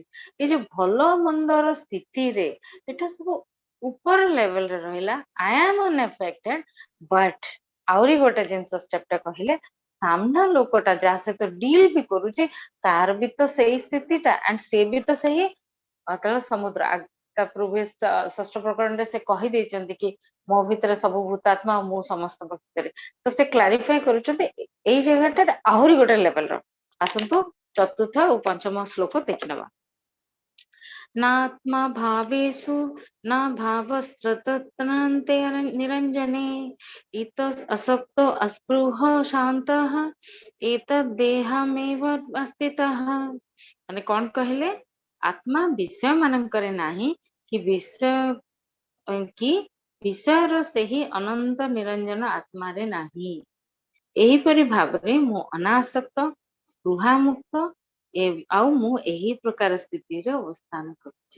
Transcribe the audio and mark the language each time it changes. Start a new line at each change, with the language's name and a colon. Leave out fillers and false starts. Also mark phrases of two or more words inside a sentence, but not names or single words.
Odia: ଏଇ ଯୋଉ ଭଲ ମନ୍ଦର ସ୍ଥିତିରେ ଏଟା ସବୁ ଉପର ଲେଭେଲରେ ରହିଲା,
English: I am unaffected,
Odia: ବଟ୍ ଆହୁରି ଗୋଟେ ଜିନିଷ ଷ୍ଟେପଟା କହିଲେ ସାମ୍ନା ଲୋକଟା ଯାହା ସହିତ ଡିଲ୍ ବି କରୁଛି ତାର ବି ତ ସେଇ ସ୍ଥିତିଟା, ଆଣ୍ଡ ସେ ବି ତ ସେଇ ଅତଳ ସମୁଦ୍ର। ଷଷ୍ଠ ପ୍ରକରଣରେ ସେ କହିଦେଇଛନ୍ତି କି ମୋ ଭିତରେ ସବୁ ଭୂତାତ୍ମା ଆଉ ମୁଁ ସମସ୍ତଙ୍କ ଭିତରେ, ତ ସେ କ୍ଲାରିଫାଏ କରୁଛନ୍ତି ଏଇ ଜାଗାଟା ଆହୁରି ଗୋଟେ ଲେଭେଲର। ଆସନ୍ତୁ ଚତୁର୍ଥ ଆଉ ପଞ୍ଚମ ଶ୍ଲୋକ ଦେଖିନେବା।
Sanskrit: नात्मा भावेषु न भावस्तत्रन्ते निरञ्जने इत असक्तो अस्पृह शान्तः एतद्देहमेव अस्थितः।
Odia: ମାନେ କଣ କହିଲେ, ଆତ୍ମା ବିଷୟ ମାନଙ୍କରେ ନାହିଁ କି ବିଷୟର ସେହି ଅନନ୍ତ ନିରଞ୍ଜନ ଆତ୍ମାରେ ନାହିଁ। ଏହିପରି ଭାବରେ ମୁଁ ଅନାସକ୍ତ ସ୍ପୃହାମୁକ୍ତ ଆଉ ମୁଁ ଏହି ପ୍ରକାର ସ୍ଥିତିରେ ଅବସ୍ଥାନ କରୁଛି।